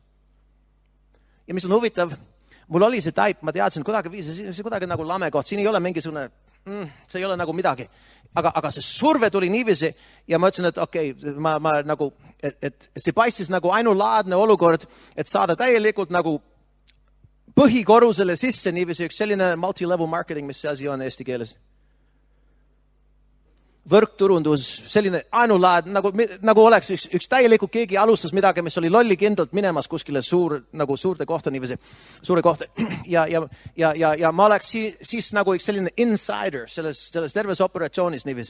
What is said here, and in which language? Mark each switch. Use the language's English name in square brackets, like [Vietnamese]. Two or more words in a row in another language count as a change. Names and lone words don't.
[Estonian] Ja mis on huvitav, mul oli see taip, ma teadsin kuidagi, see kuidagi nagu lame koht, siin ei ole mingisugune, see ei ole nagu midagi. Aga see surve tuli niiviisi ja ma ütlesin, et okei, ma nagu, et see paistis nagu ainulaadne olukord, et saada täielikult nagu põhikorrusele sisse niiviisi üks selline [English] multi-level marketing, [Estonian] mis see asi on eesti keeles. Võrkturundus, selline ainulaad, nagu oleks üks täielikult keegi alustas midagi, mis oli lollikindlalt minemas kuskile suurte kohta niiviisi, suure kohta. Ja ma oleks siis nagu üks selline insider selles terves operatsioonis niiviisi.